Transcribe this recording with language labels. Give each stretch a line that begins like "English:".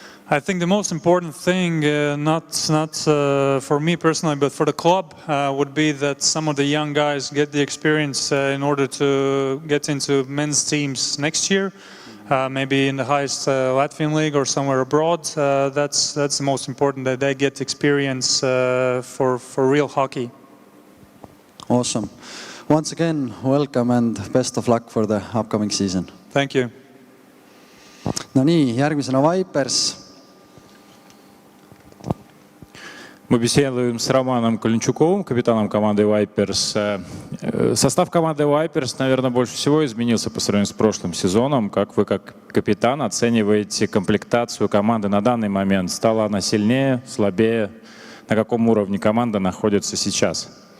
English: I think the most important thing, not for me personally, but for the club, would be that some of the young guys get the experience in order to get into men's teams next year, maybe in the highest Latvian league or somewhere abroad. That's the most important, that they get experience for real hockey. Awesome. Once again, welcome and best of luck for the upcoming season. Thank you.
Estonian: No nii, järgmisena Vipers.
Russian: Мы беседуем с Романом Калинчуковым, капитаном команды Вайперс. Состав команды Вайперс, наверное, больше всего изменился по сравнению с прошлым сезоном. Как вы, как капитан, оцениваете комплектацию команды на данный момент? Стала она сильнее, слабее? На каком уровне команда находится сейчас?